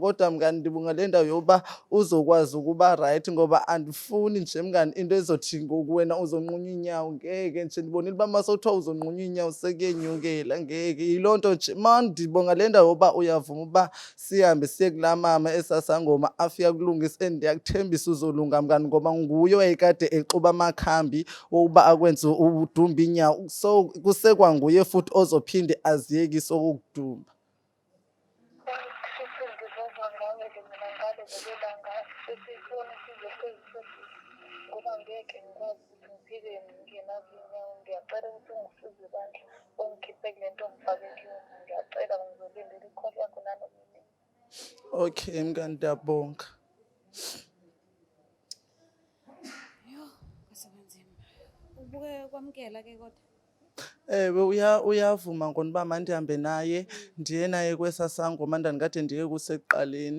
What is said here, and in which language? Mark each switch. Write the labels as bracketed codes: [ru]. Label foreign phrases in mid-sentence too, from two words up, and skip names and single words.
[xh] Kodwa mngani ndibonga le ndawo yokuba uzokwazi ukuba right ngoba andifuni nje mngani into ezothi ngokuwena uzonqunya inyawo. Ngeke nje ndibonile uba masewuthiwa uzonqunya inyawo sekuyenyukela. Ngeke yiloo nto nje ndibonga le ndawo yokuba uyavuma uba sihambe siye kulaa mama esasangoma afika kulungisa. And ndiyakuthembisa uzolunga mngani ngoba nguye wayekade exuba amakhambi wokuba akwenze udumba inyawo. [zu] So kusekwanguye futhi ozophinde aziyekise okukudumba. Ngoba ngeke ngikwazi ukuthi ngiphile ngingenazo inyawo. Ngiyacela ukuthi ungisize bandla, ungikhiphe kule nto ongifake kuyona. Ngiyacela ngizolindela i-call yakho nanoma inini. [xh] Okay mngani ndiyabonga. [zu] Yo, kwasebanzima. [xh] Ubuke kwamkela ke kodwa. Ewe uyavuma ngona uba mandihambe naye ndiye naye kwesasangoma ndandikade ndiye kusekuqaleni.